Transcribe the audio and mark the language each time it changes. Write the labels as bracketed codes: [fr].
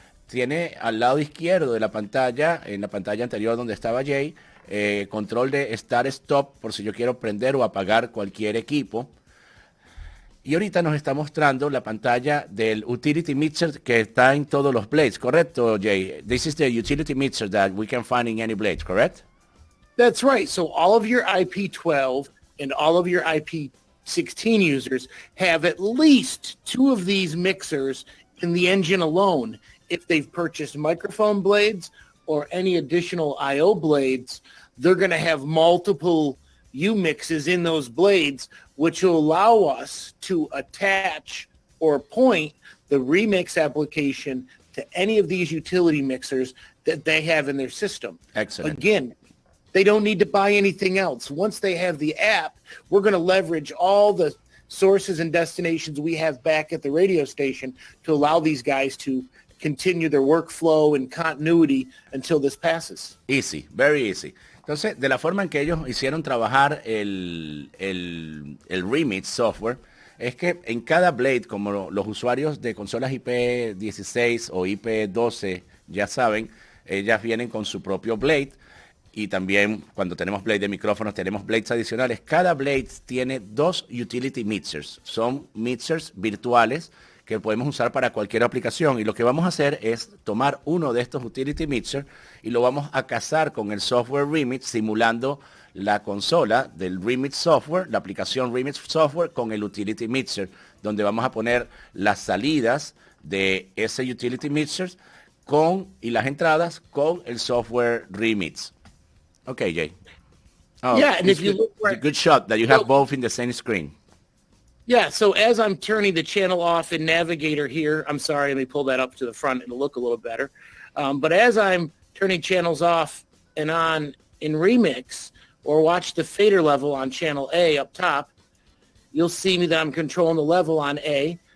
[es] Tiene al lado izquierdo de la pantalla, en la pantalla anterior donde estaba Jay, control de Start-Stop por si yo quiero prender o apagar cualquier equipo. Y ahorita nos está mostrando la pantalla del Utility Mixer que está en todos los blades, ¿correcto, Jay? [en] This is the Utility Mixer that we can find in any blade, correct? That's right. So all of your IP12 and all of your IP16 users have at least 2 of these mixers in the engine alone. If they've purchased microphone blades or any additional I/O blades, they're going to have multiple U-mixes in those blades, which will allow us to attach or point the remix application to any of these utility mixers that they have in their system. Excellent. Again, they don't need to buy anything else. Once they have the app, we're going to leverage all the sources and destinations we have back at the radio station to allow these guys to continue their workflow and continuity until this passes. Easy, very easy. [es] Entonces, de la forma en que ellos hicieron trabajar el Remix software, es que en cada blade, como los usuarios de consolas IP16 o IP12 ya saben, ellas vienen con su propio blade. Y también cuando tenemos blade de micrófonos, tenemos blades adicionales. Cada blade tiene 2 utility mixers. Son mixers virtuales que podemos usar para cualquier aplicación. Y lo que vamos a hacer es tomar uno de estos utility mixers y lo vamos a casar con el software Remix, simulando la consola del Remix software, la aplicación Remix software con el utility mixer, donde vamos a poner las salidas de ese utility mixer y las entradas con el software Remix. [en] Okay, Jay. Oh, yeah, and if you look it's a good shot that you have both in the same screen. Yeah, so as I'm turning the channel off in Navigator here, I'm sorry, let me pull that up to the front. It'll look a little better. But as I'm turning channels off and on in Remix, or watch the fader level on channel A up top, you'll see me that I'm controlling the level on A.